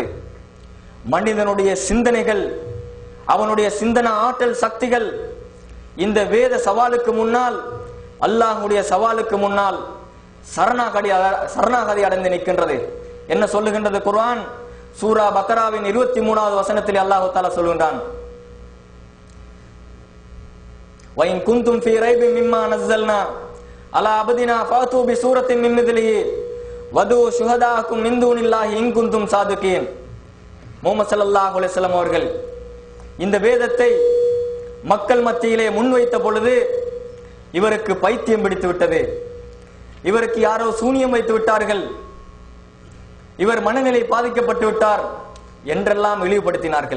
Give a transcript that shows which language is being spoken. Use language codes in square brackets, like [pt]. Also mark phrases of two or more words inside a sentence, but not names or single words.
[ta] மனிதனுடைய சிந்தனைகள், அவனுடைய சிந்தன ஆற்றல் சக்திகள் இந்த வேத சவாலுக்கு முன்னால், அல்லாஹ்வுடைய சவாலுக்கு முன்னால் சரணாகதி அடைந்து நிற்கின்றது. என்ன சொல்லுகின்றது குர்ஆன்? சூரா பக்ராவின் 23வது வசனத்தில் [ar] الله تعالى [ta] சொல்கின்றான், [ar] وَإِن كُنتُمْ فِي رَيْبٍ مِّمَّا نَزَّلْنَا عَلَى عَبْدِنَا فَأْتُوا بِسُورَةٍ مِّن مِّثْلِهِ وَادْعُوا شُهَدَاءَكُم مِّن دُونِ اللَّهِ إِن كُنتُمْ صَادِقِينَ. [ta] முஹம்மது [ar] صلى الله عليه وسلم [ta] அவர்கள் இந்த வேதத்தை மக்கள் மத்தியிலே முன்வைத்த பொழுது இவருக்கு பைத்தியம் பிடித்து விட்டது, இவருக்கு யாரோ சூனியம் வைத்து விட்டார்கள், இவர் மனநிலை பாதிக்கப்பட்டு விட்டார் என்றெல்லாம் இழிவுபடுத்தினார்கள்.